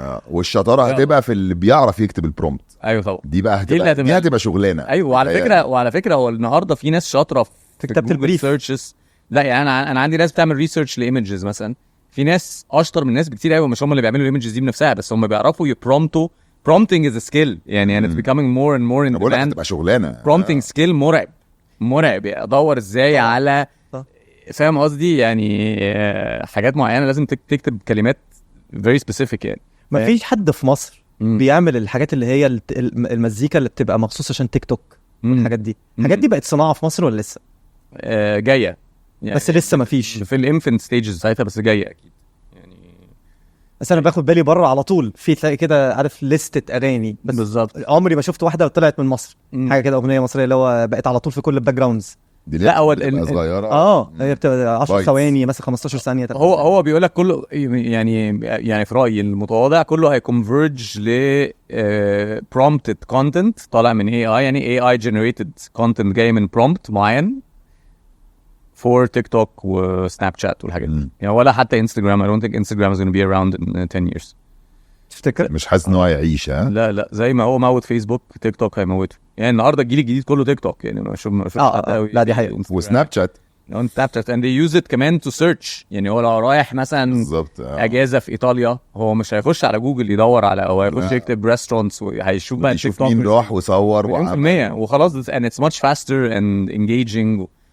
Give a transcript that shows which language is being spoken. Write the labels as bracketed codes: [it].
[ar] والشطاره هتبقى في اللي بيعرف يكتب البرومبت. ايوه طبعا. دي بقى هتبقى شغلانه. ايوه. وعلى فكره هو النهارده في ناس شاطره في كتابه البريف سيرشز. لا يعني انا عندي ناس بتعمل ريسيرش لايمجز مثلا، في ناس اشطر من ناس كتير قوي، مش هم اللي بيعملوا الايمجز دي بنفسها، بس هم بيعرفوا يبرومتوا. [en] prompting is a skill [ar] يعني [en] and it's becoming more and more in demand. [ar] هتبقى شغلانه. prompting skill مرعب ادور ازاي على فاهم قصدي يعني حاجات معينه لازم تكتب كلمات [en] very specific [ar] يعني. ما فيش حد في مصر بيعمل الحاجات اللي هي المزيكا اللي بتبقى مخصوص عشان تيك توك والحاجات دي. الحاجات دي بقت صناعه في مصر ولا لسه؟ جايه يعني، بس لسه ما فيش في الانفنت ستيجز ساعتها، بس جايه اكيد يعني. بس انا باخد بالي بره على طول في تلاقي كده عارف لستة اغاني، بس بالظبط عمري ما شفت واحده طلعت من مصر. حاجه كده اغنيه مصريه اللي هو بقت على طول في كل الباك جراوندز. لا اول صغيره هي بتبقى 10 ثواني مثلا 15 ثانيه. هو بيقول لك كله يعني في رايي المتواضع كله هيكونفيرج ل [en] prompted content [ar] طالع من AI، يعني [en] AI generated content [ar] جاي من prompt معين [en] for TikTok [ar] وسناب شات والحاجات دي يعني، ولا حتى انستغرام. [en] I don't think Instagram is going to be around in 10 years. [ar] تفتكر؟ مش حاسس ان هو هيعيش. لا زي ما هو موت فيسبوك، تيك توك هيموته يعني. النهارده الجيل الجديد كله تيك توك يعني، ما شفتش حد قوي. لا دي حقيقة. وسناب شات [en] and they use it [ar] كمان [en] to search [ar] يعني. هو لو رايح مثلا اجازه في ايطاليا، هو مش هيخش على جوجل يدور على، او هيخش يكتب ريستورانتس وهيشوف بقى تيك توك مين راح وصور وخلاص. [en] and it's much faster and engaging.